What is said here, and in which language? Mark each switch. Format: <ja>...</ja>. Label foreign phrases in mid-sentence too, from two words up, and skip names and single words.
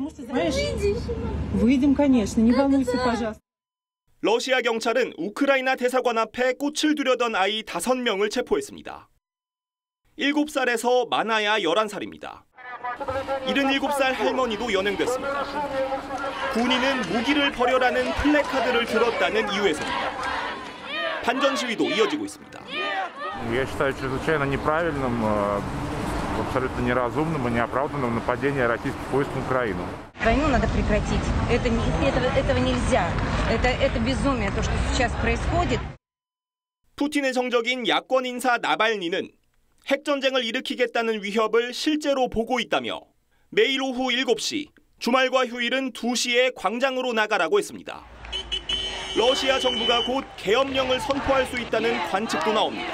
<ko>러시아 경찰은 우크라이나 대사관 앞에 꽃을 두려던 아이 5명을 체포했습니다. 7살에서 많아야 11살입니다. 77살 할머니도 연행됐습니다. 군인은 무기를 버려라는 플래카드를 들었다는 이유에서입니다. 반전 시위도 이어지고 있습니다.</ko> <ru>Я считаю чрезвычайно неправильным, абсолютно неразумным и неоправданным нападение российских войск на Украину. Войну надо прекратить. Этого нельзя. Это безумие, то, что сейчас происходит.</ru> <ko>푸틴의 정적인 야권 인사 나발니는 핵전쟁을 일으키겠다는 위협을 실제로 보고 있다며 매일 오후 7시, 주말과 휴일은 2시에 광장으로 나가라고 했습니다. 러시아 정부가 곧 계엄령을 선포할 수 있다는 관측도 나옵니다.</ko>